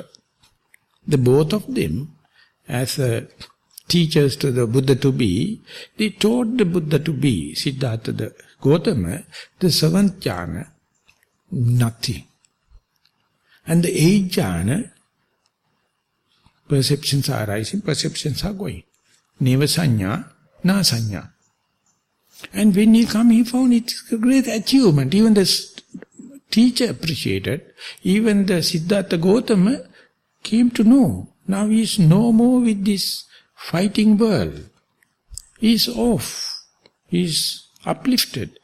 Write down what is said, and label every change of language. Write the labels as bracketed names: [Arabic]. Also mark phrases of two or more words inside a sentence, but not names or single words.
[English] The both of them, as teachers to the Buddha to be, they taught the Buddha to be, Siddhartha the Gautama, the 7th jhana, nothing. And the 8th jhana, perceptions are rising, perceptions are going. [Pali] Neva sanya, na sanya. [English] And when he come, he found it's a great achievement. Even the teacher appreciated. Even the Siddhartha Gautama came to know. Now he is no more with this fighting world. He is off. He is uplifted.